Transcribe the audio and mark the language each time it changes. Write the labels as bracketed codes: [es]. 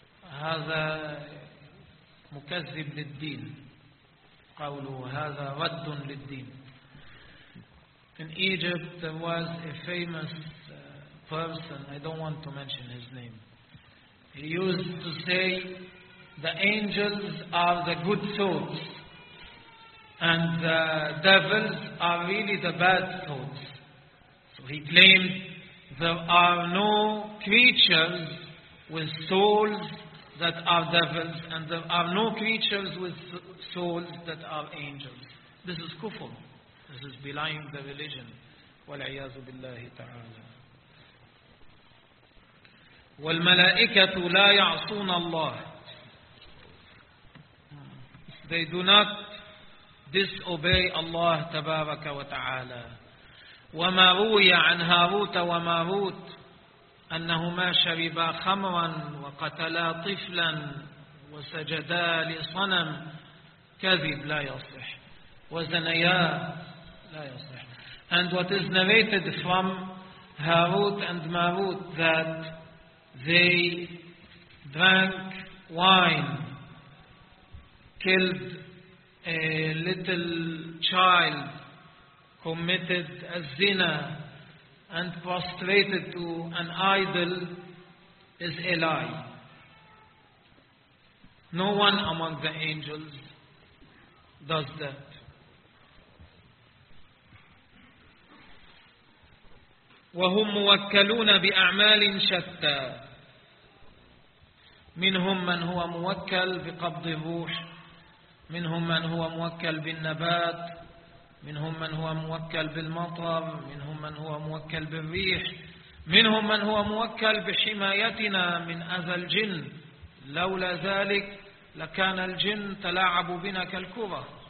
[ar] هذا مكذب للدين قوله هذا رد للدين [en] In Egypt there was a famous person, I don't want to mention his name. He used to say, the angels are the good thoughts and the devils are really the bad thoughts. So he claimed, there are no creatures with souls that are devils and there are no creatures with souls that are angels. This is kufr. This is belying the religion. [ar] وَالْعِيَاذُ بِاللَّهِ تَعَالَى والملائكة لا يعصون الله. [en] They do not disobey Allah [ar] تبارك وتعالى. وما روي عن هاروت وماروت أنهما شربا خمرا وقتلا طفلا وسجدا لصنم كذب لا يصح وزنيا لا يصح. [en] And what is narrated from Harut and Marut that they drank wine, killed a little child, committed a zina, and prostrated to an idol is a lie. No one among the angels does that. [ar] وهم موكلون بأعمال شتى منهم من هو موكل بقبض الروح منهم من هو موكل بالنبات منهم من هو موكل بالمطر منهم من هو موكل بالريح منهم من هو موكل بحمايتنا من أذى الجن لولا ذلك لكان الجن تلاعب بنا كالكرة